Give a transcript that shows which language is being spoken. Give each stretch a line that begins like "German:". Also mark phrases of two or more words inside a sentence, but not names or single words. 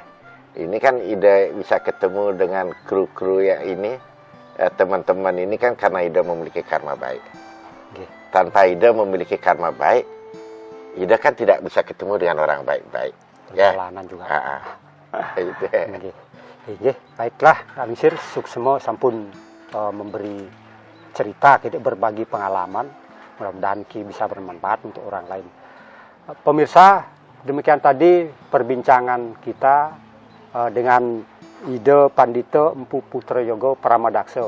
Indonesian: Ini kan Ida bisa ketemu dengan kru-kru yang ini, teman-teman ini kan karena Ida memiliki karma baik. Tanpa Ida memiliki karma baik, Ida kan tidak bisa ketemu dengan orang baik-baik. Perjalanan juga. Itu. Baiklah,
Balinese: Lingsir suksemo sampun
Indonesian: memberi cerita, kita berbagi pengalaman. Mudah-mudahan bisa bermanfaat untuk orang lain. Pemirsa, demikian tadi perbincangan kita dengan Ida Pandita Empu Putrayoga Pramadaksa.